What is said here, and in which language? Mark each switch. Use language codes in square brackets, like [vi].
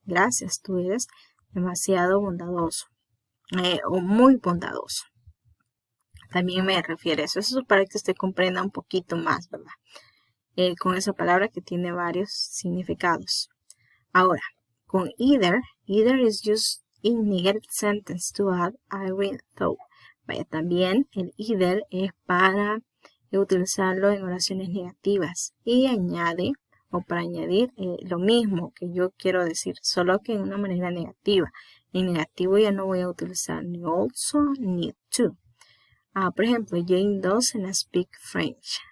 [es] Gracias, tú eres demasiado bondadoso. O muy bondadoso. También me refiero a eso. Eso es para que usted comprenda un poquito más, ¿verdad? Con esa palabra que tiene varios significados. Ahora, con [en] either is used in negative sentence to add I will thought. [es] Vaya, también el either es para utilizarlo en oraciones negativas y añade o para añadir lo mismo que yo quiero decir, solo que en una manera negativa. En negativo ya no voy a utilizar ni also ni to. Por ejemplo, [en] Jane doesn't speak French.